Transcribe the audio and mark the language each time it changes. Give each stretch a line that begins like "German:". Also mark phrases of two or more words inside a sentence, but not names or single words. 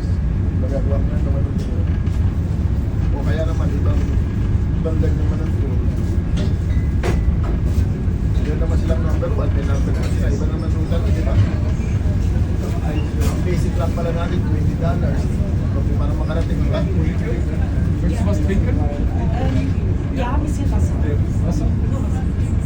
Filipino: Magagawa ko na naman ito. O kaya naman ibang leg naman ang tour. Hindi naman silang number 1, may number 1 sila. Iba naman yung dati, di ba? Ang basic lang pala natin, $20. Para makarating ka.
German: Willst du was trinken? Ja, ein bisschen Wasser. Wasser?